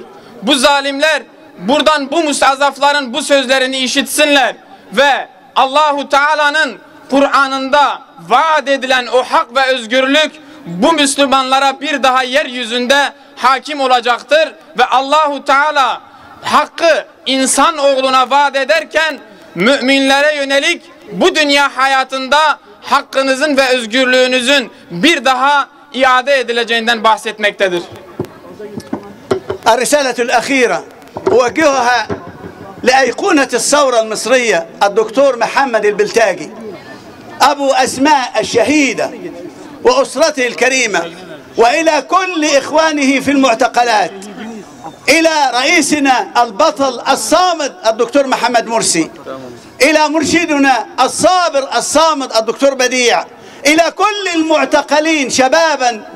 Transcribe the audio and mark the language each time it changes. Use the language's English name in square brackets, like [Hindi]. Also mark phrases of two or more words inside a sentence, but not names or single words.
[Turkish] Bu zalimler buradan bu müstazafların bu sözlerini işitsinler ve [Arabic] الله تعالى [Turkish] Kur'an'ında vaat edilen o hak ve özgürlük bu Müslümanlara bir daha yeryüzünde hakim olacaktır ve [Arabic] الله تعالى [Turkish] hakkı insan oğluna vaat ederken müminlere yönelik bu dünya hayatında hakkınızın ve özgürlüğünüzün bir daha iade edileceğinden bahsetmektedir. [Arabic] الرسالة الأخيرة أوجهها لأيقونة الثورة المصرية الدكتور محمد البلتاجي أبو أسماء الشهيدة وأسرته الكريمة، وإلى كل إخوانه في المعتقلات، إلى رئيسنا البطل الصامد الدكتور محمد مرسي، إلى مرشدنا الصابر الصامد الدكتور بديع، إلى كل المعتقلين شبابا